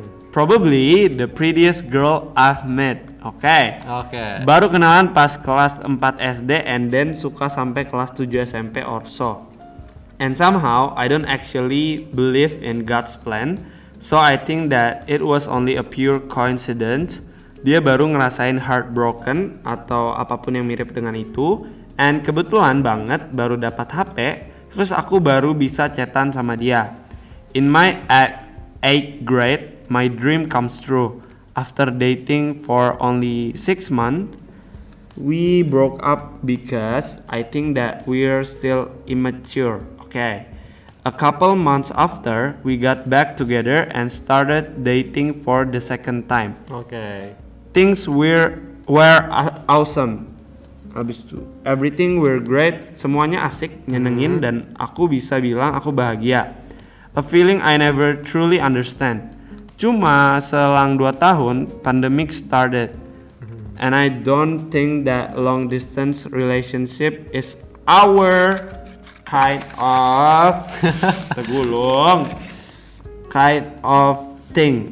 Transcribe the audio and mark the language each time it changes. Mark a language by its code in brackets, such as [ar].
[en] Probably the prettiest girl I've met. Oke. [id] Baru kenalan pas kelas 4 SD [en] and then [id] suka sampai kelas 7 SMP [en] or so. And somehow I don't actually believe in God's plan. So I think that it was only a pure coincidence. [id] Dia baru ngerasain heartbroken atau apapun yang mirip dengan itu. And kebetulan banget baru dapat HP, terus aku baru bisa chatan sama dia. [en] In my 8th grade, my dream comes true. After dating for only 6 months, we broke up because I think that we're still immature. Okay. A couple months after, we got back together and started dating for the second time. Oke. Things were awesome. [id] Habis itu, [en] everything were great. [id] Semuanya asik, nyenengin, dan aku bisa bilang aku bahagia. [en] A feeling I never truly understand. [id] Cuma selang 2 tahun, [en] pandemic started. And I don't think that long distance relationship is our kind of tergulung kind of thing.